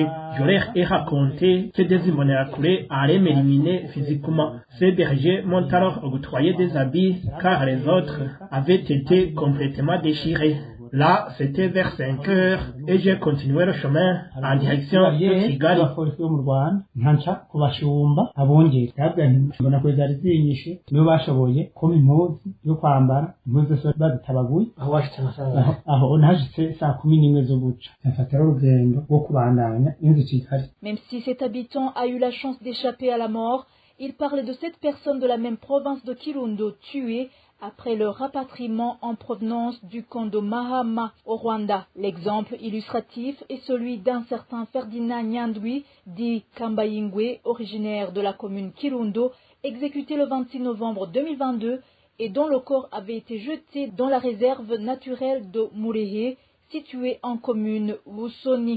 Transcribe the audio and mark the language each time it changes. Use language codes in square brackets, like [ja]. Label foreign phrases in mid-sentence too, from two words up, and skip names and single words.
[fr] Je leur ai raconté que des Imbonerakure allaient m'éliminer physiquement. Ces bergers m'ont alors octroyé des habits car les autres avaient été complètement déchirés. Là, c'était vers 5 heures et j'ai continué le chemin en direction de Kigali. [rn] abapolisi bo mu Rwanda nkanca kubashumba abongera yabwa mbona ko zari zinyishe nibo bashoboye kuma impuzu yo kwambara impuzu zose bazitabaguye aho nahashitse saa 11 zo guca nafata urugendo rwo kubandanya inzu Kigali. [fr] Même si cet habitant a eu la chance d'échapper à la mort, il parle de 7 personnes de la même province de Kirundo tuées après leur rapatriement en provenance du camp de Mahama au Rwanda. L'exemple illustratif est celui d'un certain Ferdinand Nyandwi, dit Kambayingwe, originaire de la commune Kirundo, exécuté le 26 novembre 2022 et dont le corps avait été jeté dans la réserve naturelle de Murehe, située en commune Busoni.